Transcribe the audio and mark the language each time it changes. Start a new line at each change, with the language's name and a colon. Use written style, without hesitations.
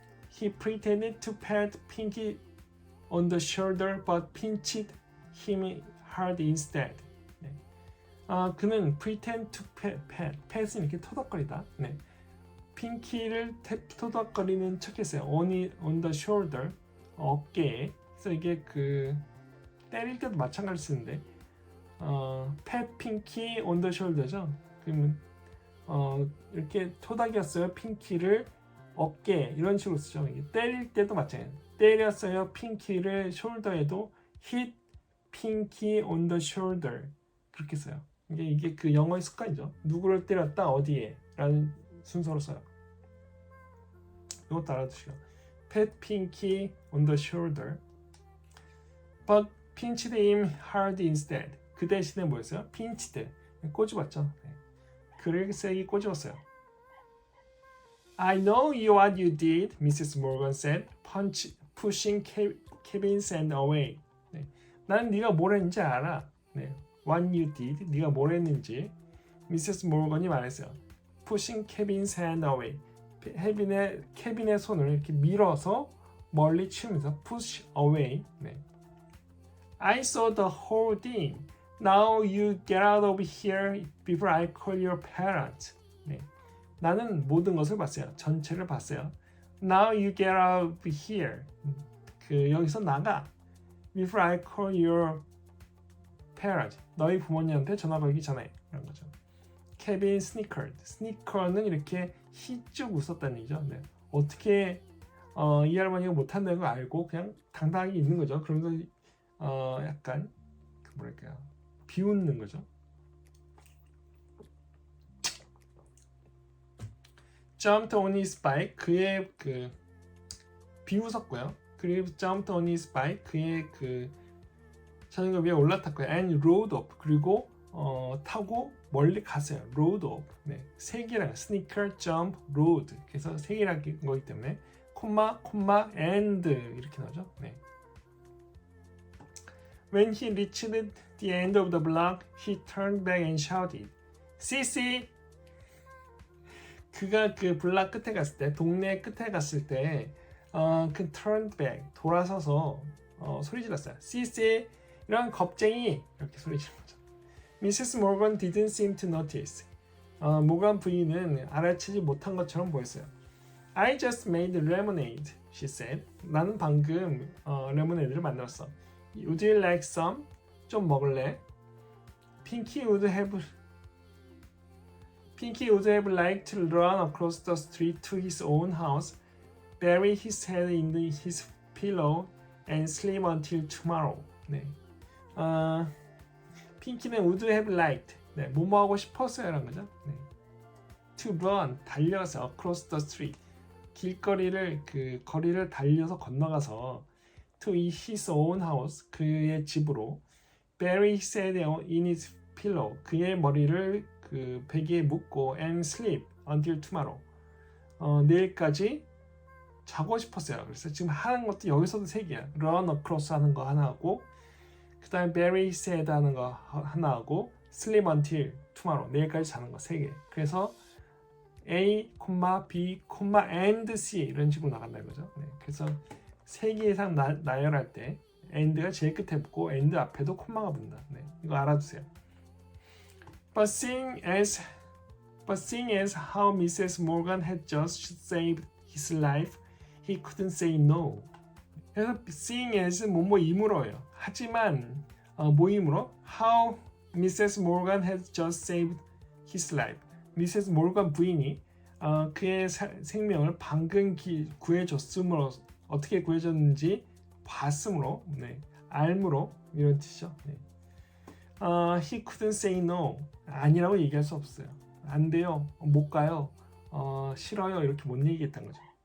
English: He pretended to pat Pinky on the shoulder, but pinched him hard instead.
Korean: 네. 그는
English: pretend to pat
Korean: 은 이렇게 토닥거리다. 네. 핑키를 토닥거리는 척했어요.
English: on the shoulder,
Korean: 어깨에. 그래서 이게 때릴 때도 마찬가지로 쓰는데
English: pat pinky on the shoulder
Korean: 죠. 그러면 이렇게 토닥였어요. 핑키를 어깨 이런 식으로 쓰죠. 이게 때릴 때도 마찬가지예요. 때렸어요. 핑키를 숄더에도
English: hit pinky on the shoulder
Korean: 그렇게 써요. 이게 그 영어의 습관이죠. 누구를 때렸다 어디에 라는 순서로 써요. 이것도 알아두시고
English: pat pinky on the shoulder but pinched him hard instead.
Korean: 그 대신에 뭐였어요?
English: pinched
Korean: 꼬집었죠. 그를 세게 꼬집었어요.
English: I know what you did, Mrs. Morgan said, pushing Kevin's hand away.
Korean: 네. 난 네가 뭘 했는지 알아. 네.
English: What you did.
Korean: 네가 뭘 했는지. 미세스 모건이 말했어요.
English: Pushing Kevin's hand away.
Korean: 케빈의 손을 이렇게 밀어서 멀리 치우면서
English: push away.
Korean: 네.
English: I saw the whole thing. Now you get out of here before I call your parents.
Korean: 네. 나는 모든 것을 봤어요. 전체를 봤어요.
English: Now you get out of here.
Korean: 여기서 나가.
English: Before I call your parents.
Korean: 너희 부모님한테 전화 걸기 전에. 이런 거죠. 케빈 스니커드. 스니커는 이렇게 희쭉 웃었다는 얘기죠. 네. 어떻게 이 할머니가 못한다는 걸 알고 그냥 당당하게 있는 거죠. 그러면서 약간 뭐랄까요, 비웃는 거죠.
English: Jumped on his bike.
Korean: 그의 비웃었고요. 그리고
English: jumped on his bike.
Korean: 그의 자전거 위에 올라탔고요.
English: And rode off.
Korean: 그리고 타고 멀리 갔어요.
English: rode off.
Korean: 네, 세 개랑 sneaker, jump, rode. 그래서 세 개라는 거기 때문에 콤마, and 이렇게 나오죠. 네.
English: When he reached the end of the block, he turned back and shouted, "Sissy!"
Korean: 그가 블락 끝에 갔을 때, 동네 끝에 갔을 때, turned back, 돌아서서 소리 질렀어요.
English: "Sissy!"
Korean: 이런 겁쟁이! 이렇게 소리 지른 거죠. Mrs.
English: Morgan didn't seem to notice.
Korean: 모간 부인은 알아채지 못한 것처럼 보였어요.
English: I just made lemonade, she said.
Korean: 나는 방금 레모네이드를 만들었어.
English: Would you like some?
Korean: 좀 먹을래?
English: Pinky would have liked to run across the street to his own house, bury his head in his pillow, and sleep until tomorrow.
Korean: 네. 핑키는
English: would have liked.
Korean: 네, 뭐뭐 하고 싶었어요라는 거죠. 네.
English: To run,
Korean: 달려서
English: across the street.
Korean: 길거리를 거리를 달려서 건너가서
English: to his own house,
Korean: 그의 집으로,
English: bury his head in his pillow,
Korean: 그의 머리를 베개에 묶고,
English: and sleep until tomorrow,
Korean: 내일까지 자고 싶었어요. 그래서 지금 하는 것도 여기서도 세 개야.
English: run across
Korean: 하는 거 하나 하고, 그 다음에
English: bury his head
Korean: 하는 거 하나 하고,
English: sleep until tomorrow,
Korean: 내일까지 자는 거 세 개. 그래서 A, B, and C 이런 식으로 나간다는 거죠. 네, 그래서 세 개 이상 나열할 때 and가 제일 끝에 붙고 and 앞에도 콤마가 붙는다. 네, 이거 알아두세요.
English: But seeing as how Mrs. Morgan had just saved his life, he couldn't say no.
Korean: 그래서
English: seeing as
Korean: 뭐뭐이므로예요. 하지만 뭐이므로? How Mrs.
English: Morgan had just saved his life.
Korean: 미세스 모건 부인이 그의 생명을 방금 구해줬으므로, 어떻게 구해줬는지 봤으므로, 네, 알므로, 이런 뜻이죠. 네.
English: He couldn't say no.
Korean: 아니라고 얘기할 수 없어요. 안 돼요. 못 가요. 싫어요. 이렇게 못 얘기했던 거죠.